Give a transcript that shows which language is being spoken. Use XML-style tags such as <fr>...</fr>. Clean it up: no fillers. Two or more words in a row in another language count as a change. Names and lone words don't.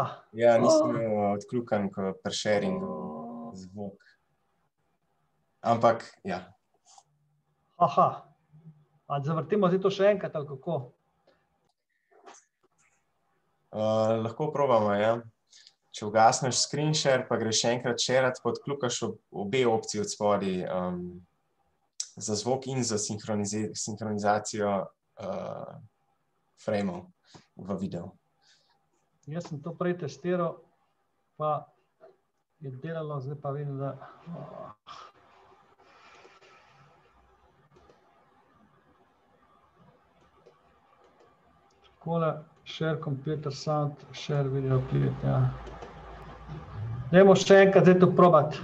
<sl>Ja, nisem odkljukan pri sharingu zvok. Ampak, ja. Aha. A zavrtimo zdaj to še enkrat, ali kako? Lahko probamo, ja. Če ugasneš</sl> <en>screen share,</en> <sl>pa greš še enkrat shareat, pa odkljukaš obe opciji od spodaj za zvok in za sinhronizacijo frameov v videu. Jaz sem to prej testiral, pa je delalo, zdaj pa vidim, da... Takole,</sl> <en>share computer sound, share video clip,</en> <sl>ja. Dajmo še enkrat zdaj to probati.</sl>